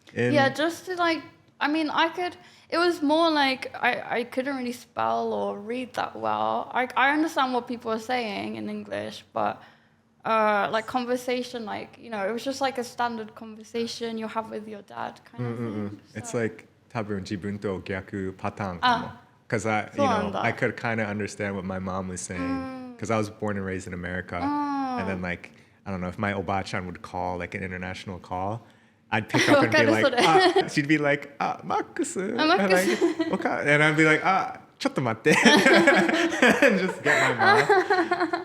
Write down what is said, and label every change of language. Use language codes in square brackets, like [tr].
[en] Yeah, just to like, I mean, it was more like I couldn't really spell or read that well. I understand what people are saying in English, but like conversation, like, it was just like a standard conversation you have with your dad kind of thing. It's So- [ja] like 多分自分と逆パターンかも. [en] Because I could kind of understand what my mom was saying. Because I was born and raised in America, and then like I don't know if my obachan would call like an international call, I'd pick up and be like, she'd be like, Max, and I'd be like, [ja] ちょっと待って [en] and just get my mom.